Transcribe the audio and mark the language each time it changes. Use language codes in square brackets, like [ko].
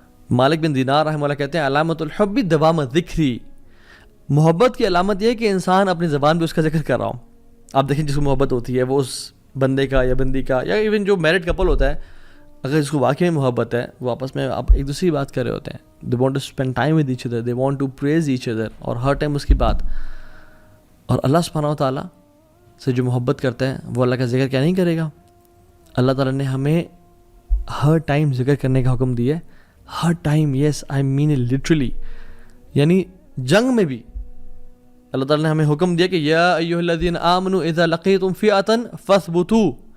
[ur] مالک بن دینار رحمہ اللہ کہتے ہیں [ar] علامت الحب دوام ذکری. [ur] محبت کی علامت یہ ہے کہ انسان اپنی زبان پہ اس کا ذکر کر رہا ہوں. آپ دیکھیں جس کو محبت ہوتی ہے وہ اس بندے کا یا بندی کا، یا ایون جو میرڈ کپل ہوتا ہے، اگر اس کو واقعی محبت ہے وہ آپس میں آپ ایک دوسری بات کر رہے ہوتے ہیں. [en] they want to spend time with each other, they want to praise each other، [ur] اور ہر ٹائم اس کی بات. اور اللہ سبحانہ و تعالیٰ سے جو محبت کرتا ہے وہ اللہ کا ذکر کیا نہیں کرے گا؟ اللہ تعالیٰ نے ہمیں ہر ٹائم ذکر کرنے کا حکم دیا ہے. ہر time, [en] Yes I mean it literally. [ur] یعنی جنگ میں بھی اللہ تعالیٰ نے ہمیں حکم دیا کہ [ar] یا ایھا الذین آمنوا اذا لقیتم فئۃ فاثبتوا.